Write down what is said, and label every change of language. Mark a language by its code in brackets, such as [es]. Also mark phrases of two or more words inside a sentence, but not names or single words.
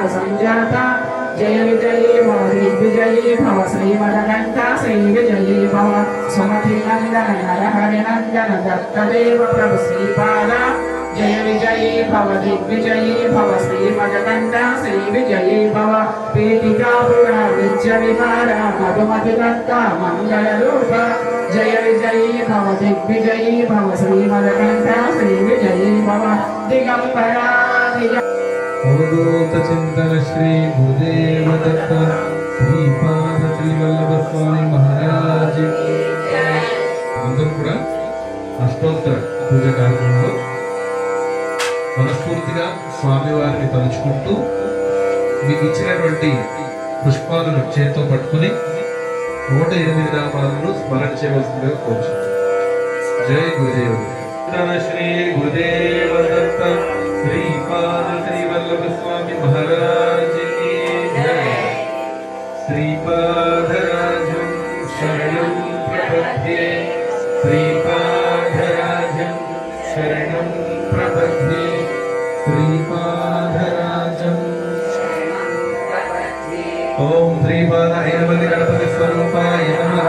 [sa] संजाता जय विजयी भव दिग्विजयी भव श्रीमदकण्ठ श्री विजयी भव सुमति नंदन नरहरि नंदन दत्तदेव प्रभु श्रीपाद जय विजयी भव दिग्विजयी भव श्रीमदकण्ठ श्री विजयी भव पीठिकापुरा विद्य विहार मधुमति दत्ता मंगल रूप जय विजयी भव दिग्विजयी भव श्रीमदकण्ठ श्री विजयी भव दिगंबरा अवधूत चिंतन श्री गुरुदेव दत्त श्रीपाद श्रीवल्लभ स्वामी महाराज [te] అందరూ కూడా అష్టోత్తర పూజ కార్యక్రమంలో మనస్ఫూర్తిగా స్వామివారిని తలుచుకుంటూ మీకు ఇచ్చినటువంటి పుష్పాలను చేతితో పట్టుకుని 108 నామాలను స్మరణ చేయవలసిందిగా కోరుచున్నాను. [hi] जय गुरुदेव. श्री गुरुदेव दत्त श्रीपाद श्रीवल्लभ स्वामी महाराज की जय. [sa] श्रीपादराजं शरणं प्रपद्ये श्रीपादराजं शरणं प्रपद्ये श्रीपादराजं ओम श्रीपाद ऐनवल्लि गणपति स्वरूपाय नमः.